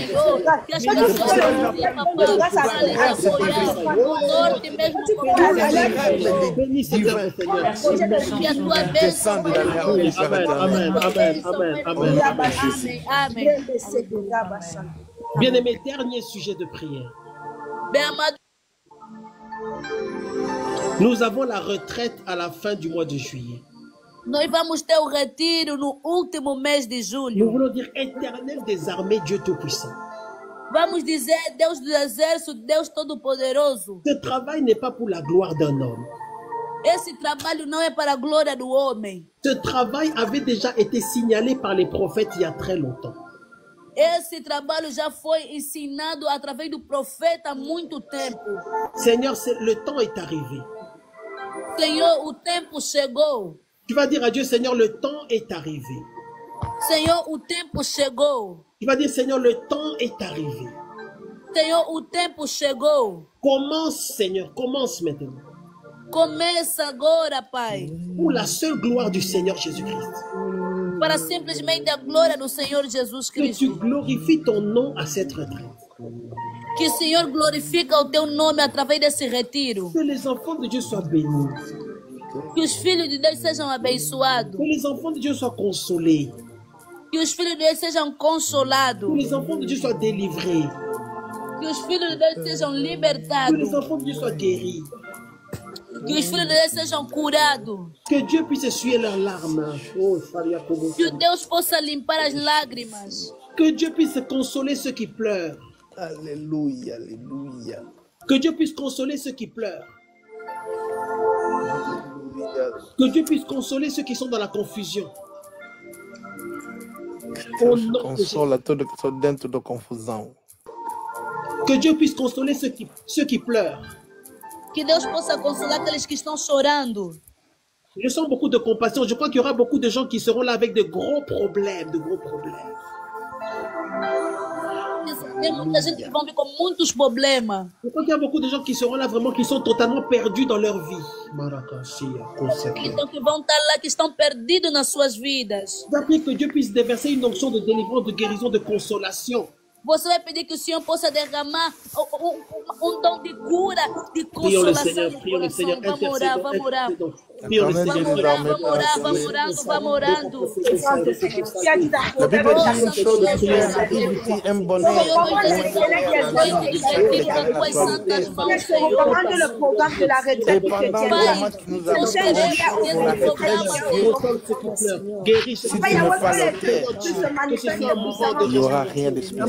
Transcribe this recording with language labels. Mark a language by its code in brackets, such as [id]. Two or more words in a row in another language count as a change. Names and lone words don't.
[fr] C'est pour ça que grâce divine, tous les règles divins descendent dans la rue du Père éternel. Bien-aimé, dernier sujet de prière. Nous avons la retraite à la fin du mois de juillet. [pt] Nós vamos ter o retiro no último mês de [fr] Nous [pt] julho. [fr] voulons dire éternel des armées, Dieu Tout-Puissant. [pt] Vamos dizer Deus do Exército, Deus Todo-Poderoso. [fr] Ce travail n'est pas pour la gloire d'un homme. [pt] Esse trabalho não é para a glória do homem. [fr] Ce travail avait déjà été signalé par les prophètes il y a très longtemps. [pt] Esse trabalho já foi ensinado através do profeta há muito tempo. [fr] Seigneur, le temps est arrivé. [pt] Senhor, o tempo chegou. [fr] Tu vas dire à Dieu, Seigneur, le temps est arrivé. [pt] Senhor, o tempo chegou. [fr] Tu vas dire, Seigneur, le temps est arrivé. [pt] Senhor, o tempo chegou. [fr] Commence, Seigneur, commence maintenant. [pt] Começa agora, Pai. [fr] Pour la seule gloire du Seigneur Jésus-Christ. [pt] Para simplesmente a glória do Senhor Jesus [fr] Que tu [pt] Cristo. [fr] glorifies ton nom à cette retraite. [pt] Que o Senhor glorifica o teu nome através desse retiro. [fr] Que les enfants de Dieu soient bénis. [pt] Que os filhos de Deus sejam abençoados. [fr] Que les enfants de Dieu soient consolés. [pt] Que os filhos de Deus sejam consolados. [fr] Que les enfants de Dieu soient délivrés. [pt] Que os filhos de Deus sejam [fr] Que les [pt] libertados. [fr] enfants de Dieu soient guéris. [pt] Que os filhos de Deus sejam curados. [fr] Que Dieu puisse essuyer leurs larmes. Oh, [pt] Que Deus possa limpar as lágrimas. [fr] que Dieu puisse consoler ceux qui pleurent. Alléluia, alléluia. Que Dieu puisse consoler ceux qui pleurent. Alléluia. Que Dieu puisse consoler ceux qui sont dans la confusion. [pt] Deus consola todo que está dentro da confusão. [fr] Que Dieu puisse consoler ceux qui pleurent. [pt] Que Deus possa consolar aqueles que estão chorando. [fr] Je sens beaucoup de compassion. Je crois qu'il y aura beaucoup de gens qui seront là avec de gros problèmes, de gros problèmes. [pt] Tem muita gente que vão vir com muitos problemas. [fr] Je crois qu'il y a beaucoup de gens qui seront là vraiment, qui sont totalement perdus dans leur vie. [pt] Então que vão estar lá, que estão perdidos nas suas vidas. [fr] Je prie que Dieu puisse déverser une onction de délivrance, de guérison, de consolation. [pt] Você vai pedir que o Senhor possa derramar dom de cura, de [fr] Prions le [pt] consolação [fr] Seigneur, [pt] no [fr] prions le Seigneur, [pt] coração. Vamos orar, vamos orar. [fr] Prions le [pt] Vamos [fr] Seigneur. [pt] orar, Vamos orando, vamos orando. [fr] La Bible dit une chose de prière, éviter un bonheur. Et pendant le moment que nous avons pour la retraite, Dieu, si tu ne pas l'auteur, il n'y aura rien de spécial.